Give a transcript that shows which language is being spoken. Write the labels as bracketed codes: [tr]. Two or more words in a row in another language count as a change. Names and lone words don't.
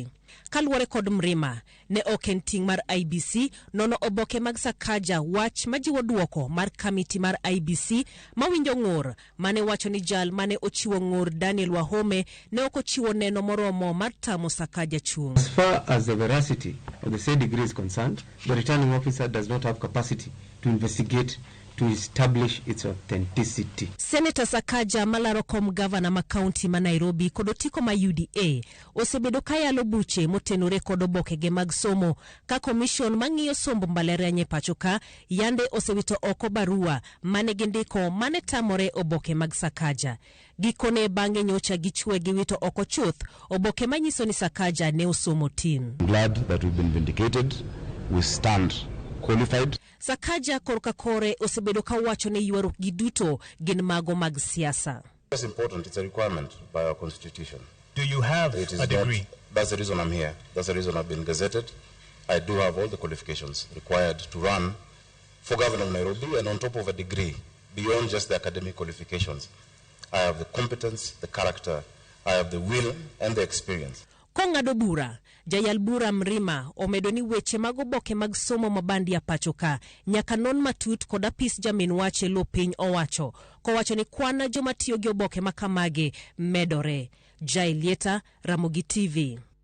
[luo] Kaluwore kod Mrima, ne oken ting' mar IBC nono oboke mag Sakaja wach majiwo duoko mar kamiti mar IBC mawinjo ng'ur mane wacho ni jal mane ochiwo ng'ur Daniel Wahome ne okochiwo neno moromo mar tamo Sakaja chung'. [en] As far as the veracity of the said degree is concerned, the returning officer does not have capacity to investigate to establish its authenticity. [luo] Senator Sakaja malaro kom governor ma county ma Nairobi kod otiko ma UDA osebedo kayalo buche motenore kod obokege mag somo ka commission mang'iyo sombo mbalariany e pacho ka yande osewito oko barua mane gindiko mane tamore oboke mag Sakaja. Gikone bang'e nyocha gichwe giwito oko chuth oboke manyiso ni Sakaja ne osomo tin. [en] Glad that we've been vindicated. We stand qualified. Sakaja korka kore osebedo ka wacho ne yuaruk giduto gin mago mag siasa. It's important. It's a requirement by our constitution. Do you have a degree? That's the reason I'm here. That's the reason I've been gazetted. I do have all the qualifications required to run for governor of Nairobi, and on top of a degree, beyond just the academic qualifications, I have the competence, the character, I have the will and the experience. [luo] Kong'ado bura, jayal bura Mrima omedo ni weche mag oboke mag somo mabandi ya pacho ka nyaka non matut kod apis jamin wache lo piny owacho kowacho ni kwana joma tiyo gi oboke makamage medore. Jailieta, Ramogi TV.